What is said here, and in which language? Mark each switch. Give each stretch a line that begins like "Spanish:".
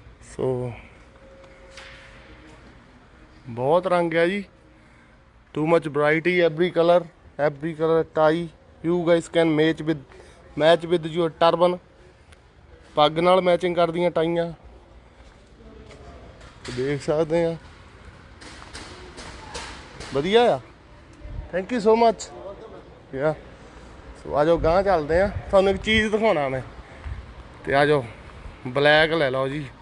Hindi: So, बहुत रंग है जी.
English: Too much variety. Every color tie. You guys can match with your turban.
Punjabi: ਪੱਗ ਨਾਲ ਮੈਚਿੰਗ ਕਰਦੀਆਂ ਟਾਈਆਂ ਦੇਖ ਸਕਦੇ ਆ। ਵਧੀਆ ਆ।
English: Thank you so much.
Punjabi: ਯਾ ਸੋ ਆ ਜਾਓ ਗਾਂਹ ਚੱਲਦੇ ਆ। ਤੁਹਾਨੂੰ ਇੱਕ ਚੀਜ਼ ਦਿਖਾਉਣਾ ਮੈਂ ਤੇ ਆ ਜਾਓ। ਬਲੈਕ ਲੈ ਲਓ ਜੀ।